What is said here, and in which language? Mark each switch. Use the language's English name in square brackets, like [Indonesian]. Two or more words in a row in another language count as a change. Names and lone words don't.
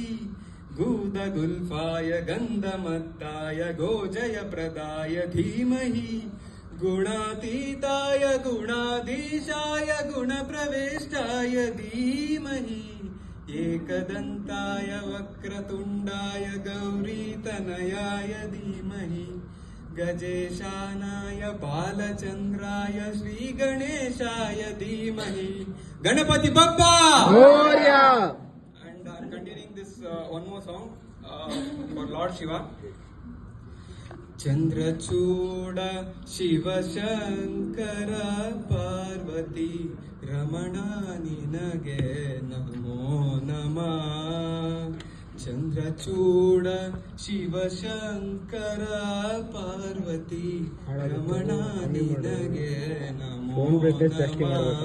[Sanskrit] ಗೂದ ಗುಲ್ಫಾಯ ಗಂಧಮತ್ತಾಯ ಗೋಜಯ ಪ್ರದಾಯ ಧೀಮಹಿ ಗುಣಾತೀತಾಯ ಗುಣಾಧೀಶಾಯ ಗುಣ ಪ್ರವೇಷ್ಟಾಯ ಧೀಮಹಿ ಏಕದಂತಾಯ ವಕ್ರತುಂಡಾಯ ಗೌರೀತನಯಾಯ ಧೀಮಹಿ ಗಜೇಶಾನಾಯ ಬಾಲಚಂದ್ರಾಯ ಶ್ರೀ ಗಣೇಶಾಯ ಧೀಮಹಿ [Marathi] गणपती बाप्पा मोरया. [English] And I'm continuing this one more song for Lord Shiva. [Kannada] ಚಂದ್ರಚೂಡ ಶಿವಶಂಕರ ಪಾರ್ವತಿ ರಮಣ ನಿನಗೆ ನಮೋ ನಮಃ. ಚಂದ್ರಚೂಡ ಶಿವಶಂಕರ ಪಾರ್ವತಿ ರಮಣ ನಿನಗೆ ನಮೋ ನಮಃ.